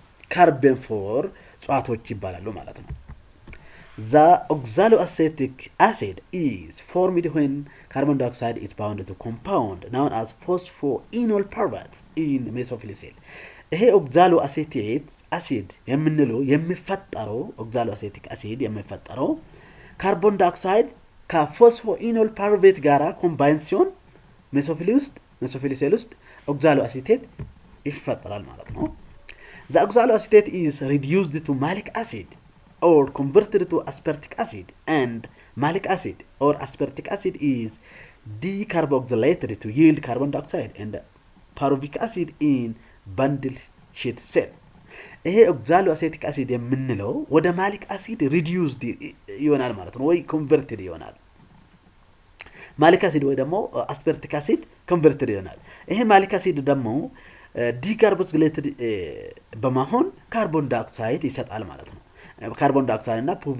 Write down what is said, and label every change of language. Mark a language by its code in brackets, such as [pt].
[am] ካርቦን ፎር እጽዋቶች ይባላሉ ማለት ነው። [en] The oxaloacetic acid is formed when carbon dioxide is bound to compound known as phosphoenol pyruvate in mesophyll cell. [am] ይሄ oxaloacetic acid የምንለው የሚፈጠረው oxaloacetic acid የሚፈጠረው ካርቦን ዳይኦክሳይድ ከፎስፎኢኖል ፓይሩቬት ጋራ ኮምባይን ሲሆን mesophyll cell ውስጥ oxaloacetate ይፈጠራል ማለት ነው። [en] The oxaloacetate is reduced to malic acid or converted to aspartic acid, and malic acid or aspartic acid is decarboxylated to yield carbon dioxide and pyruvic acid in bundle sheet cell. [am] ይሄ oxaloacetic acid የምንለው ወደ malic acid reduced ይሆናል ማለት ነው ወይ converted ይሆናል። malic acid ወይ ደግሞ aspartic acid converted ይሆናል። ይሄ malic acid ደግሞ ዲካርቦክሲሌትድ በመሆን ካርቦን ዳይኦክሳይድ ይሰጣል ማለት ነው። ካርቦን ዳይኦክሳይድ እና